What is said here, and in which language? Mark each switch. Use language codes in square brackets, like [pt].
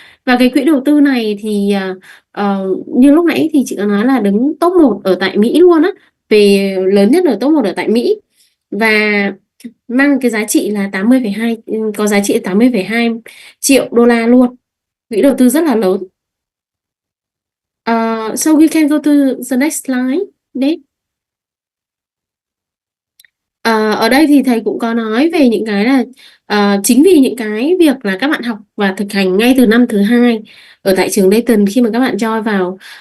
[vi] Và cái quỹ đầu tư này thì như lúc nãy thì chị có nói là đứng top 1 ở tại Mỹ luôn á, về lớn nhất ở top 1 ở tại Mỹ, và mang cái giá trị là 80,2 có giá trị 80,2 triệu đô la luôn. Quỹ đầu tư rất là lớn. [en] So we can go to the next slide. [vi] Đấy. Ở đây thì thầy cũng có nói về những cái là chính vì những cái việc là các bạn học và thực hành ngay từ năm thứ 2 ở tại trường Dayton, khi mà các bạn join vào